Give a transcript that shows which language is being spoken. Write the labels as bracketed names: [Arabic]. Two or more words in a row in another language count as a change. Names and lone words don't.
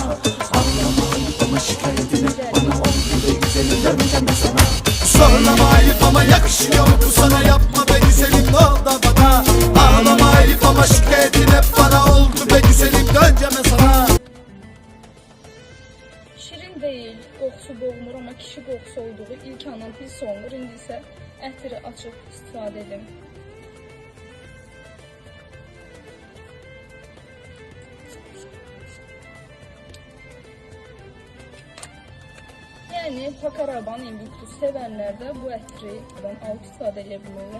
[Turkish] Ağlama ayıp ama şikayetine bana oldu be güzelim döneceğim sana. Sorlama ayıp ama yakışıyor bu sana, yapma be güzelim ne oldu bana? Ağlama ayıp ama şikayetine bana oldu be güzelim döneceğim sana. Şirin değil, [Azerbaijani] qoxusu boğmur, amma kişi qoxusu olduğu ilk andan hiss olunur. İndi isə ətri açıb istifadə edin. Yəni Pakaraban Invictus sevənlər də bu ətri alıb istifadə edə bilirlər.